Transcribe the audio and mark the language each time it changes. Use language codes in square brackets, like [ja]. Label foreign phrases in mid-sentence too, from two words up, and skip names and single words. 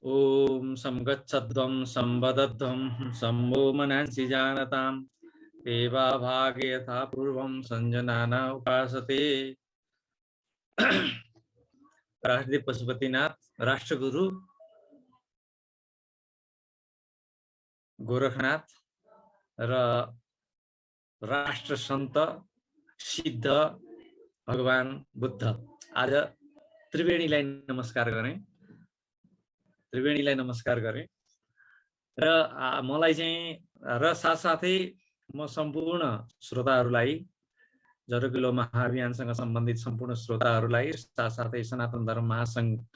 [sa] ओम संगच्छध्वं संवदध्वं सम्भो मनांसि जानतां देवा भागे यथा पूर्वं संजनाना उपासते। [ne] राष्ट्रदेव पशुपतिनाथ राष्ट्रगुरु गोरखनाथ र राष्ट्र सन्त सिद्ध भगवान बुद्ध आज त्रिवेणीलाई नमस्कार गरेँ र मलाई चाहिँ र साथसाथै म सम्पूर्ण श्रोताहरूलाई जरकिलो महाअभियानसँग सम्बन्धित सम्पूर्ण श्रोताहरूलाई साथसाथै सनातन धर्म महासङ्घ